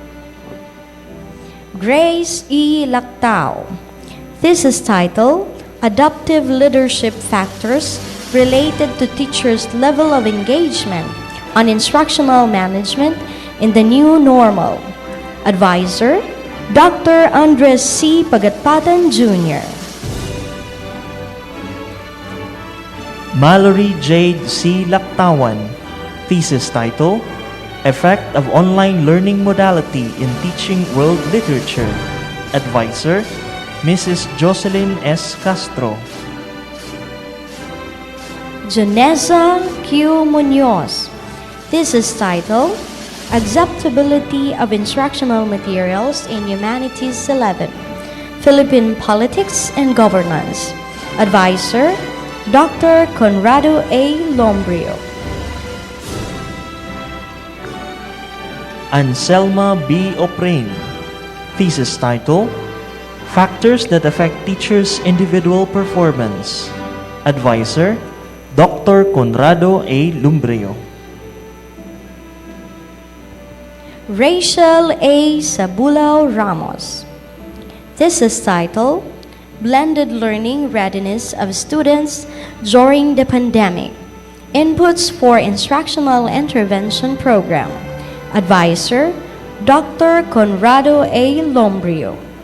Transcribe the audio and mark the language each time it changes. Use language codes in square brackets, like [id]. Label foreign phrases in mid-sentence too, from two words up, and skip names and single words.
[en] Grace E. Lactao, thesis title, Adaptive Leadership Factors Related to Teachers' Level of Engagement on Instructional Management in the New Normal. Advisor, Dr. Andres C. Pagatpatan Jr. Mallory Jade C. Lactawan, thesis title, Effect of Online Learning Modality in Teaching World Literature. Advisor, Mrs. Jocelyn S. Castro. Janessa Q. Munoz, thesis title, Acceptability of Instructional Materials in Humanities 11, Philippine Politics and Governance. Advisor, Dr. Conrado A. Lombrio. Anselma B. Oprain, thesis title, Factors that Affect Teachers' Individual Performance. Advisor, Dr. Conrado A. Lumbrio. Rachel A. Sabulao Ramos, thesis title, Blended Learning Readiness of Students During the Pandemic, Inputs for Instructional Intervention Program. Advisor, Dr. Conrado A. Lombrio.